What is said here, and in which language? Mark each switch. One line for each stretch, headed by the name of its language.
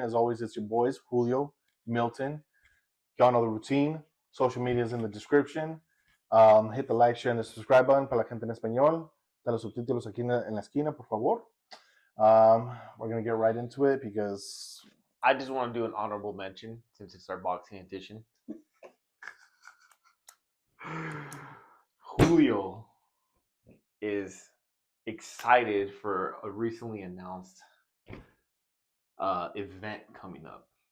English: As always, it's your boys, Julio, Milton. Y'all know the routine. Social media is in the description. Hit the like, share, and the subscribe button
Spanish: para la gente en español. Da los subtítulos aquí en la esquina, por favor.
English: We're going to get right into it because I just want to do an honorable mention since it's our boxing edition. Julio is excited for a recently announced event coming up.